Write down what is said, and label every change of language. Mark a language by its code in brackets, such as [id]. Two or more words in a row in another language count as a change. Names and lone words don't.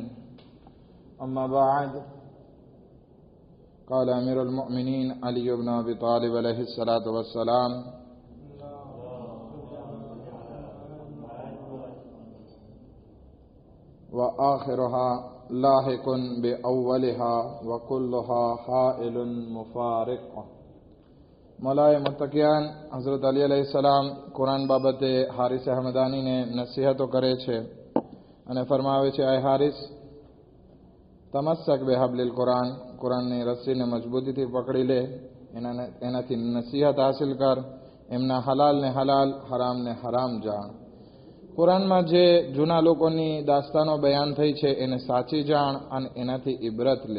[ar] أما بعد، قال أمير المؤمنين علي بن أبي طالب عليه الصلاة والسلام: وآخرها لاحق بأولها وكلها حائل مفارق. [gu] મૌલાએ મુત્તકિયાન હઝરત અલી અલૈહિસ્સલામ કુરાન બાબતે હારિસ અહમદાનીને નસીહતો કરે છે અને ફરમાવે છે, આય હારિસ, [ar] تمسك بحبل القرآن, [gu] કુરાનની રસ્સીને મજબૂતીથી પકડી લે, એનાથી નસીહત હાસિલ કર, એમના હલાલને હલાલ, હરામને હરામ જાણ. કુરાનમાં જે જૂના લોકોની દાસ્તાનો બયાન થઈ છે એને સાચી જાણ અને એનાથી ઇબરત લે.